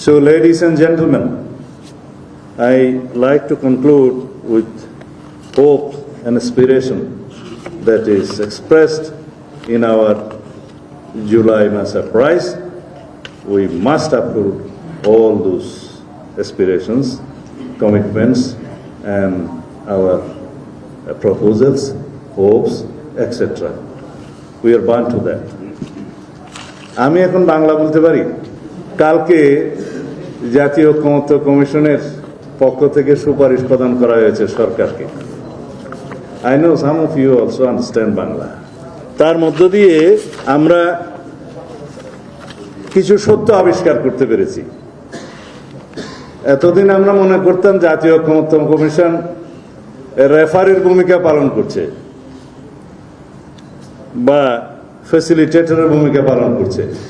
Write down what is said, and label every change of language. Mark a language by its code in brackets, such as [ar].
[en] So, ladies and gentlemen, I like to conclude with hope and aspiration that is expressed in our July Mass Prize. We must uphold all those aspirations, commitments, and our proposals, hopes, etc. We are bound to that. [bn] আমি এখন বাংলা বলতে পারি। কালকে জাতীয় ঐক্যমত্য কমিশনের পক্ষ থেকে সুপারিশ প্রদান করা হয়েছে সরকারকে। [en] I know some of you also understand Bangla. [bn] তার মধ্য দিয়ে আমরা কিছু সত্য আবিষ্কার করতে পেরেছি। এতদিন আমরা মনে করতাম জাতীয় ঐক্যমত্য কমিশন রেফারির ভূমিকা পালন করছে বা ফ্যাসিলিটেটরের ভূমিকা পালন করছে।